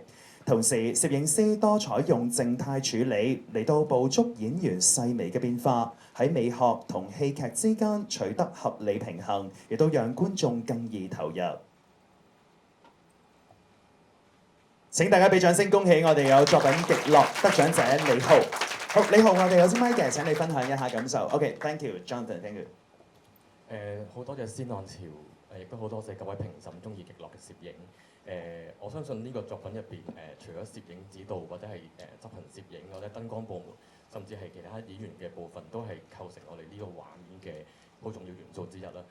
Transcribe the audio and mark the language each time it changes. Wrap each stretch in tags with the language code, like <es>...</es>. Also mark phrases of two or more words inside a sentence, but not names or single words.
<yue>同時，攝影師多採用靜態處理嚟到捕捉演員細微嘅變化，喺美學同戲劇之間取得合理平衡，亦都讓觀眾更易投入。請大家俾掌聲，恭喜我哋有作品《極樂》得獎者李浩。好，李浩，我哋有支咪嘅，請你分享一下感受。</yue> <en>OK，thank you，Jonathan，thank you。</en> <yue>好多謝先浪潮，亦都好多謝各位評審中意極樂嘅攝影。我相信呢個作品入邊，除咗攝影指導或者係執行攝影或者燈光部門，甚至係其他演員嘅部分，都係構成我哋呢個畫面嘅好重要元素之一啦。</yue>